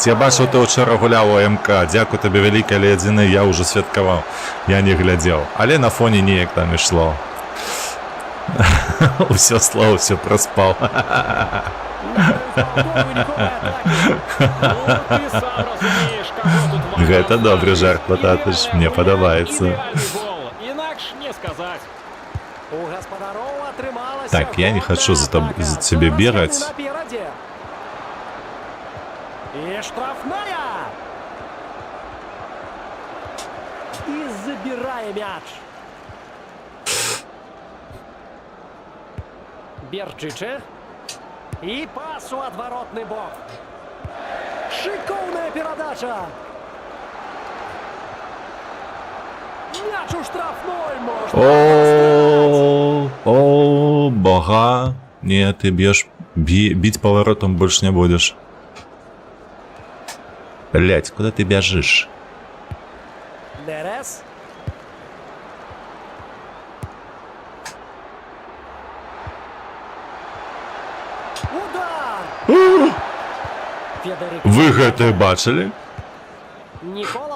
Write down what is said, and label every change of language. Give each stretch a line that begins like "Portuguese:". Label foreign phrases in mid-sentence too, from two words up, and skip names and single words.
Belarusian: Я бачыў, ты ўчора гуляў у МК. Дзякуй табе вялікай, але адзіны я ўжо святкаваў. Я не глядзеў. Але на фоне неяк там ішло. Усё слова, ўсё праспаў. Выніковай атакі. Ну, ты сам разумеешь,
Russian: кого тут важно
Belarusian: Гэта добры
Russian: ставить.
Belarusian: жарт, Потапыч,
Russian: Идеальная мне
Belarusian: гуляка, падабаецца.
Russian: идеальный гол.
Belarusian: Інакш не сказать. У гаспадароў атрымалася
Russian: Так, я не хочу за
Belarusian: атака. за цябе Зараз бегаць. яны наперадзе. І штрафная. І забірае мяч. Берчыче. І пас у адваротны бок. Шыкоўная перадача. Мяч у штрафной можна.
Russian: О, бога. Не, ты бьешь. Бить поворотом больше не будешь. Блять, куда ты бежишь? Нерес. Удар! Федерик.
Belarusian: Вы гэта бачили? Нікола